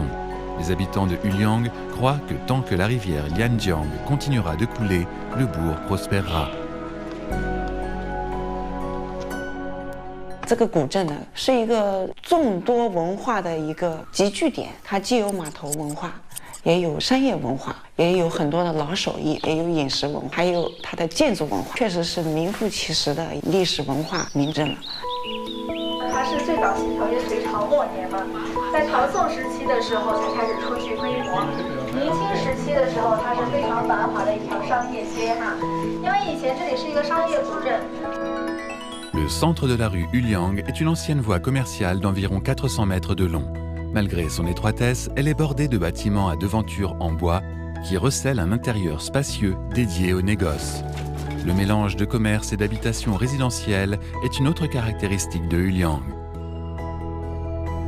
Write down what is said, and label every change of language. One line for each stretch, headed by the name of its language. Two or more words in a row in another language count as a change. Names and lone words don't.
French: Les habitants de Huliang croient que tant que la rivière Lianjiang continuera de couler, le bourg prospérera.
Chinese: 这个古镇呢，是一个众多文化的一个集聚点，它既有码头文化，也有商业文化，也有很多的老手艺，也有饮食文化，还有它的建筑文化，确实是名副其实的历史文化名镇了。它是最早形成于隋朝末年嘛，在唐宋时期的时候才开始初具规模，明清时期的时候它是非常繁华的一条商业街哈，因为以前这里是一个商业古镇。
French: Le centre de la rue Huliang est une ancienne voie commerciale d'environ 400 mètres de long. Malgré son étroitesse, elle est bordée de bâtiments à devantures en bois qui recèlent un intérieur spacieux dédié au négoce. Le mélange de commerce et d'habitation résidentielle est une autre caractéristique de Huliang.